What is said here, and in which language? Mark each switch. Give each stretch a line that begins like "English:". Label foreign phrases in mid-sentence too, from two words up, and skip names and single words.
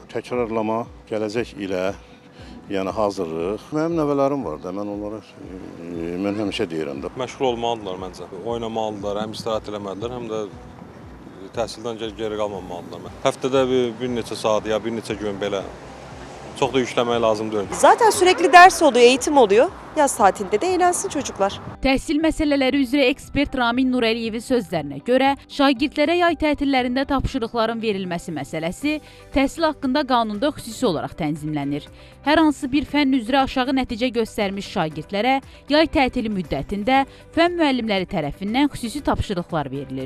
Azerbaijani: Təkrarlama, gələcək ilə yəni hazırlıq. Mənim nəvələrim var da, mən həmişə deyirəm də. Məşğul olmalıdırlar məncə. Oynamalıdırlar, həm istirahət eləməlidirlər, həm də təhsildən geri qalmamalıdırlar. Həftədə bir neçə saat ya bir neçə gün belə çox da yükləmək lazım deyil.
Turkish: Zaten sürekli ders oluyor, eğitim oluyor. Yaz tatilinde de eğlensin çocuklar.
Azerbaijani: Təhsil məsələləri üzrə ekspert Ramin Nurəliyevin sözlərinə görə, şagirdlərə yay tətillərində tapşırıqların verilməsi məsələsi təhsil haqqında qanunda xüsusi olaraq tənzimlənir. Hər hansı bir fənn üzrə aşağı nəticə göstərmiş şagirdlərə yay tətili müddətində fənn müəllimləri tərəfindən xüsusi tapşırıqlar verilir.